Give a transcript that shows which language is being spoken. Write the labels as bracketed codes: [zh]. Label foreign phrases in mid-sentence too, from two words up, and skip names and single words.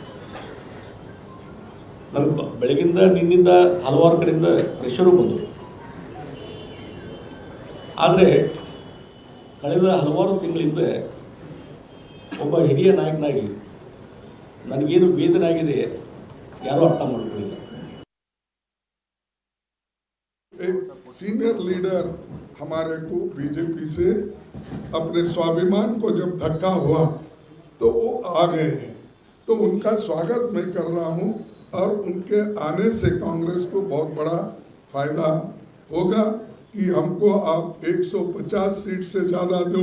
[kn] ನಮಗೆ ಬೆಳಗಿಂದ ನಿನ್ನಿಂದ ಹಲವಾರು ಕಡೆಯಿಂದ ಪ್ರೆಷರು ಬಂದರು. ಆದರೆ ಕಳೆದ ಹಲವಾರು ತಿಂಗಳಿಂದ ಒಬ್ಬ ಹಿರಿಯ ನಾಯಕನಾಗಿ ನನಗೇನು ವೇದನೆ ಆಗಿದೆ ಯಾರೂ ಅರ್ಥ ಮಾಡ್ಕೊಳ್ಳಿಲ್ಲ. [hi] एक [en] senior leader [hi] हमारे को बीजेपी से अपने स्वाभिमान को जब धक्का हुआ तो वो आ गए हैं, तो उनका स्वागत मैं कर रहा हूं और उनके आने से कांग्रेस को बहुत बड़ा फायदा होगा कि हमको आप 150 सीट से ज़्यादा दो।